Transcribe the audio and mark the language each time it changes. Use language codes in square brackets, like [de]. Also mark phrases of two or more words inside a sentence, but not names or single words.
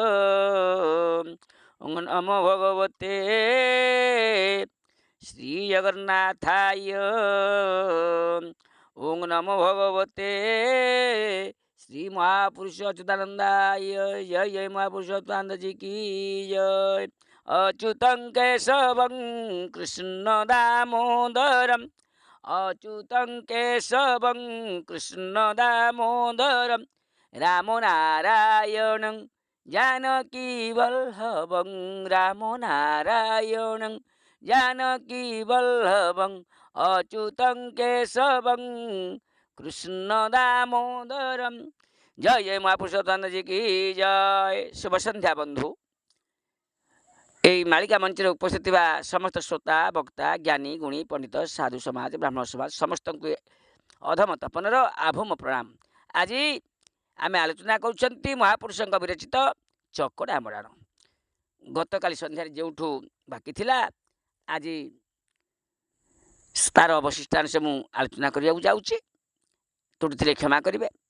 [sa] ओम नमो भगवते श्री जगन्नाथाय। ओम नमो भगवते श्री महापुरुष अच्युतानंदाय। [hi] जय जय महापुरुष अच्युतानंद जी की जय। [sa] अच्युतं केशवं कृष्ण दामोदरम, अच्युतं केशवं कृष्ण दामोदरम, राम नारायणं जानकी वल्लभं, राम नारायणं जानकी वल्लभं, अच्युतं केशवं कृष्ण दामोदरम। [hi] जय जय महापुरुषोत्तम जी की जय। [or] शुभ संध्या बंधु। ଏଇ ମାଳିକା ମଞ୍ଚେ ଉପସ୍ଥିତ ଥାକା ସମସ୍ତ ଶ୍ରୋତା ବକ୍ତା ଜ୍ଞାନୀ ଗୁଣୀ ପଣ୍ଡିତ ସାଧୁ ସମାଜ ବ୍ରାହ୍ମଣ ସମାଜ ସମସ୍ତଙ୍କୁ ଅଧମ ତପନର ଆଭମ ପ୍ରଣାମ। ଆଜି ଆମେ ଆଲୋଚନା କରୁଛନ୍ତି ମହାପୁରୁଷଙ୍କ ବିରଚିତ ଚକଡ଼ା ମରାଣ। ଗତକାଲି ସନ୍ଧ୍ୟାରେ ଯେଉଁଠୁ ବାକି ଥିଲା ଆଜି ତାର ଅବଶିଷ୍ଟାଂଶ ମୁଁ ଆଲୋଚନା କରିବାକୁ ଯାଉଛି। ତ୍ରୁଟି ଥିଲେ କ୍ଷମା କରିବେ।